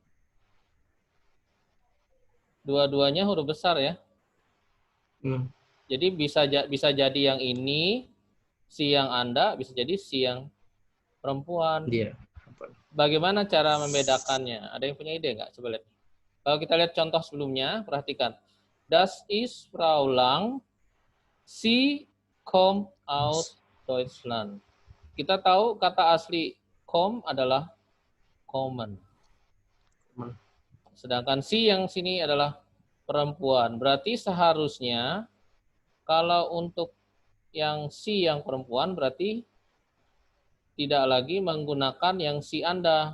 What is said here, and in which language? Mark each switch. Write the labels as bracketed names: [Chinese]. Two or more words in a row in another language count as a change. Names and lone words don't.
[Indonesian] Dua-duanya huruf besar ya. hmm, Jadi bisa jadi yang ini si yang Anda, bisa jadi si yang perempuan. dia. Bagaimana cara membedakannya? Ada yang punya ide nggak? Coba lihat. Kalau kita lihat contoh sebelumnya, perhatikan. [German] Das ist Frau Lang. Sie kommt aus Deutschland. [Indonesian] Kita tahu kata asli kom adalah kommen. Sedangkan si yang sini adalah perempuan. Berarti seharusnya kalau untuk yang si yang perempuan berarti tidak lagi menggunakan yang si Anda.